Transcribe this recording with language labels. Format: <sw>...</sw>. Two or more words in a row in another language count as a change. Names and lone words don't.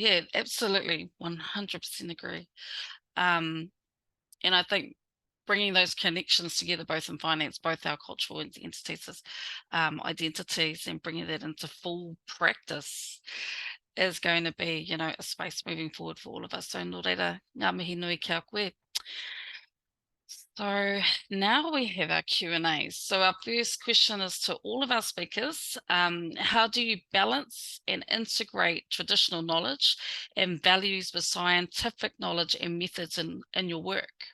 <en>Yeah, absolutely, 100% agree. And I think bringing those connections together, both in finance, both our cultural entities, identities, and bringing that into full practice is going to be, a space moving forward for all of us. So,</en> <mi>nō reira, ngā mihi nui kia koe.</mi> <en>So now we have our Q&A. So our first question is to all of our speakers. How do you balance and integrate traditional knowledge and values with scientific knowledge and methods in your work?</en>